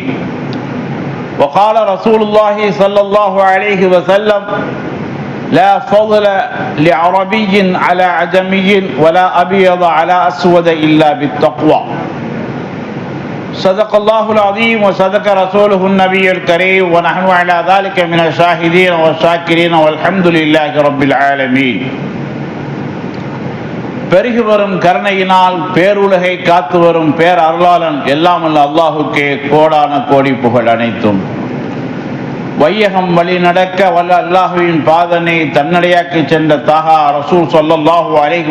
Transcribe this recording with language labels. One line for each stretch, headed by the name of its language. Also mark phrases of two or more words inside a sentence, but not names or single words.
Arabic: وقال رسول الله صلى الله عليه وسلم: لا فضل لعربي على عجمي ولا أبيض على أسود إلا بالتقوى. صدق الله العظيم وصدق رسوله النبي الكريم ونحن على ذلك من الشاهدين والشاكرين والحمد لله رب العالمين.
Tamil: பெருகி வரும் கருணையினால் பேருலகை காத்து வரும் பேர் அருளாளன் எல்லாம் அல்ல அல்லாஹுக்கே கோடான கோடி புகழ் அனைத்தும். வையகம் வழி நடக்க வல்ல அல்லாஹுவின் பாதனை தன்னடையாக்கி சென்ற தாகா ரசூல்
Arabic: صلى الله عليه